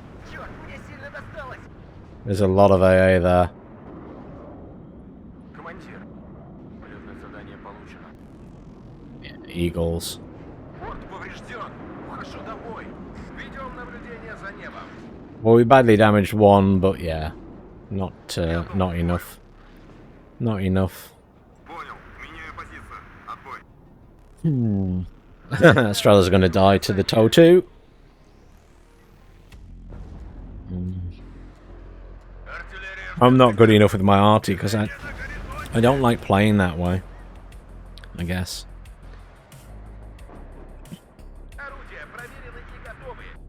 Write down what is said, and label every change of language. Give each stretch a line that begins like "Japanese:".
Russian: Черт, мне сильно досталось.
English: There's a lot of AA there.
Russian: Командир, полетное задание получено.
English: Eagles.
Russian: Борт поврежден. Ухожу домой. Ведем наблюдение за небом.
English: Well, we badly damaged one, but yeah, not enough. Not enough.
Russian: Понял. Меняю позицию. Отбой.
English: Australia's going to die to the TOW2.
Russian: Артиллерия.
English: I'm not good enough with my arty because I don't like playing that way, I guess.
Russian: Орудия проверены и готовы.